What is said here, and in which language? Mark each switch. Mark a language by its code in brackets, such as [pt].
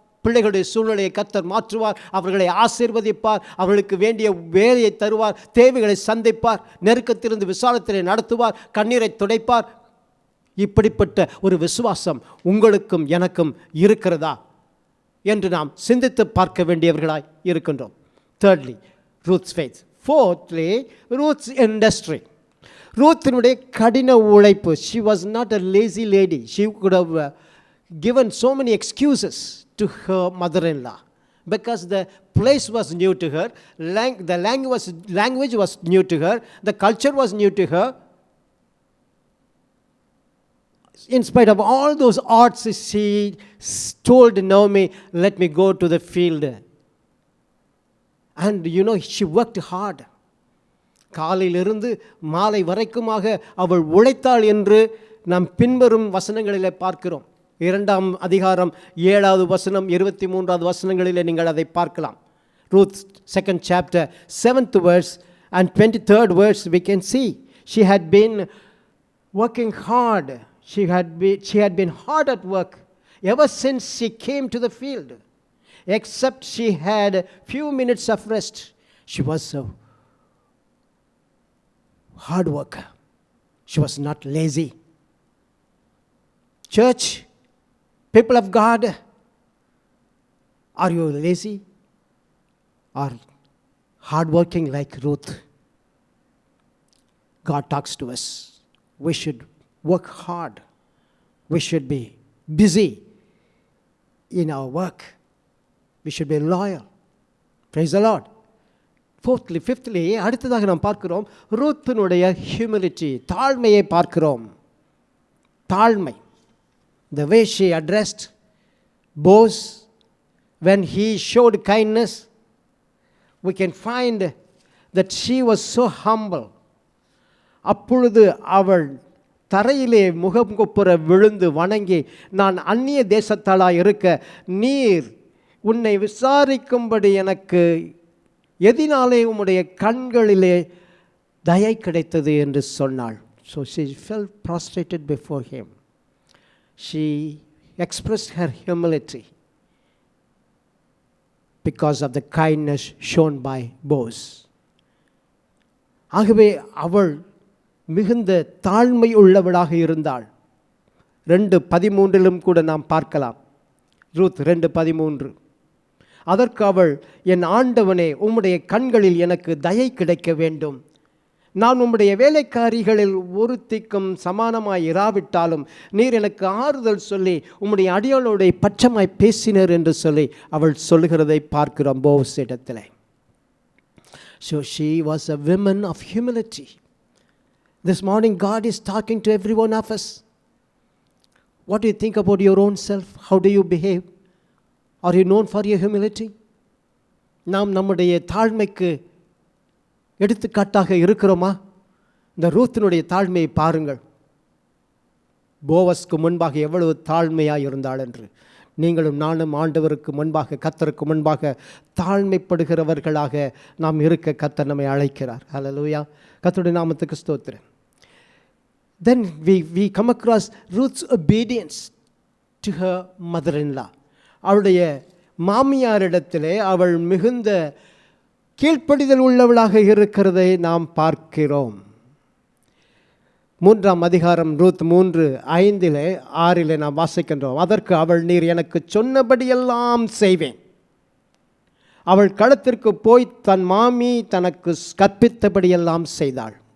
[ta] பிள்ளைகளுடைய சூழ்நிலையை கர்த்தர் மாற்றுவார், அவர்களை ஆசீர்வதிப்பார், அவர்களுக்கு வேண்டிய வேலையை தருவார், தேவைகளை சந்திப்பார், நெருக்கத்திலிருந்து விசாலத்திலே நடத்துவார், கண்ணீரை துடைப்பார். இப்படிப்பட்ட ஒரு விசுவாசம் உங்களுக்கும் எனக்கும் இருக்கிறதா என்று நாம் சிந்தித்து பார்க்க வேண்டியவர்களாய் இருக்கின்றோம். [en] Thirdly, Ruth's faith. Fourthly, Ruth's industry. [ta] ரூத்தினுடைய கடின உழைப்பு. [en] She was not a lazy lady. She could have given so many excuses to her mother-in-law because the place was new to her, the language was new to her, the culture was new to her. In spite of all those odds, she told Naomi, let me go to the field. And she worked hard. [ta] காலையிலிருந்து மாலை வரைக்குமாக அவள் உழைத்தாள் என்று நாம் பின்வரும் வசனங்களிலே பார்க்கிறோம். 2ஆம் அதிகாரம் 7வது வசனம் 23வது வசனங்களிலே நீங்கள் அதை பார்க்கலாம். [en] Ruth 2nd chapter 7th verse and 23rd verse we can see she had been working hard. She had been hard at work ever since she came to the field. Except she had a few minutes of rest, she was a hard worker. She was not lazy. Church, people of God, are you lazy or hardworking like Ruth? God talks to us. We should work hard. We should be busy in our work. We should be loyal. Praise the Lord. Fourthly, fifthly, [ta] அடுத்ததாக நாம் பார்க்கிறோம் ரூத்தினுடைய humility, தாழ்மையை பார்க்கிறோம். தாழ்மை. [en] The way she addressed Boaz when he showed kindness, we can find that she was so humble. [ta] அப்பொழுது அவள் தரையிலே முகங்குப்புற விழுந்து வணங்கி, நான் அந்நிய தேசத்தாளாய் இருக்க நீர் உன்னை விசாரிக்கும்படி எனக்கு எதினாலே உம்முடைய கண்களிலே தயை கிடைத்தது என்று சொன்னாள். [en] So she fell prostrated before him. She expressed her humility because of the kindness shown by Boaz. [ta] ஆகவே அவள் மிகுந்த தாழ்மை உள்ளவளாக இருந்தாள். 2:13 கூட நாம் பார்க்கலாம். ரூத் 2:13. அதற்கு அவள், என் ஆண்டவனே, உம்முடைய கண்களில் எனக்கு தயை கிடைக்க வேண்டும். நான் உம்முடைய வேலைக்காரிகளில் ஒருத்திக்கும் சமானமாய் இராவிட்டாலும் நீர் எனக்கு ஆறுதல் சொல்லி உம்முடைய அடியாளோடைய பட்சமாய் பேசினர் என்று சொல்லி அவள் சொல்லுகிறதை பார்க்கிறோம் போஸ் இடத்திலே. [en] So she was a woman of humility. This morning God is talking to every one of us. What do you think about your own self? How do you behave? Are you known for your humility? [ta] நாம் நம்முடைய தாழ்மைக்கு எடுத்துக்காட்டாக இருக்கிறோமா? இந்த ரூத்தினுடைய தாழ்மையை பாருங்கள். போவஸ்க்கு முன்பாக எவ்வளவு தாழ்மையாக இருந்தாள் என்று. நீங்களும் நானும் ஆண்டவருக்கு முன்பாக, கர்த்தருக்கு முன்பாக தாழ்மைப்படுகிறவர்களாக நாம் இருக்க கர்த்தர் நம்மை அழைக்கிறார். ஹல்லேலூயா. கர்த்தருடைய நாமத்துக்கு ஸ்தோத்திரம். [en] Then we come across Ruth's obedience to her mother-in-law. [ta] அவளுடைய மாமியாரிடத்திலே அவள் மிகுந்த கீழ்ப்படிதல் உள்ளவளாக இருக்கிறதை நாம் பார்க்கிறோம். 3ஆம் அதிகாரம் ரூத் 3:5-6 நாம் வாசிக்கின்றோம். அதற்கு அவள், நீர் எனக்கு சொன்னபடியெல்லாம் செய்வேன். அவள் களத்திற்கு போய் தன் மாமி தனக்கு கற்பித்தபடியெல்லாம் செய்தாள்.